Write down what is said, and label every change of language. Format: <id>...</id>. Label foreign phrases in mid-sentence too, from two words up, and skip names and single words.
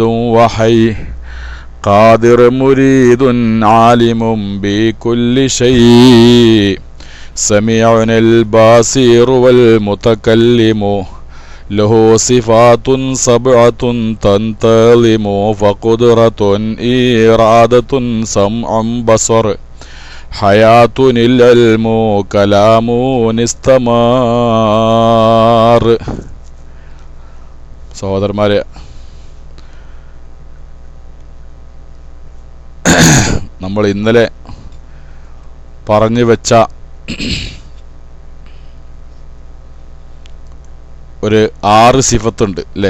<ar>وحي قادر مريد عالم بكل شيء سميع البصير والمتكلم له صفات 7 تنتظم فقدرة إرادة سمع بصر حياة العلم كلام استمار.</ar> <ml>സഹോദരന്മാരെ, നമ്മൾ ഇന്നലെ പറഞ്ഞു വെച്ച ഒരു 6 സിഫത്തുണ്ട് അല്ലേ?</ml>